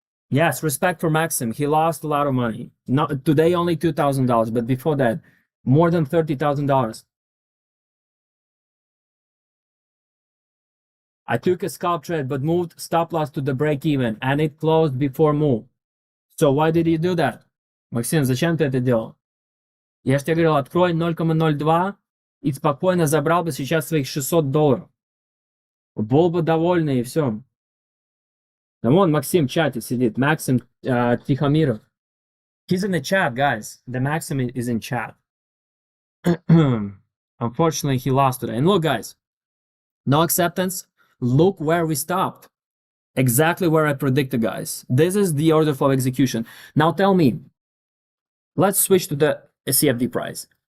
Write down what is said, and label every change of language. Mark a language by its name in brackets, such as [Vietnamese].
[English] Yes, respect for Maxim. He lost a lot of money. Not today, only $2,000, but before that, more than $30,000. I took a scalp trade, but moved stop loss to the break even, and it closed before move. So why did you do that? [Russian] Максим, зачем ты это делал? Я же тебе говорил, открой 0,02 и спокойно забрал бы сейчас своих $600. Был бы довольный и все. Да вон Максим в чате сидит. [English] Maxim Тихомиров. He's in the chat, guys. The Maxim is in chat. Unfortunately, he lost today. And look, guys, no acceptance. Look where we stopped. Exactly where I predicted, guys. This is the order flow execution. Now tell me, let's switch to the CFD price.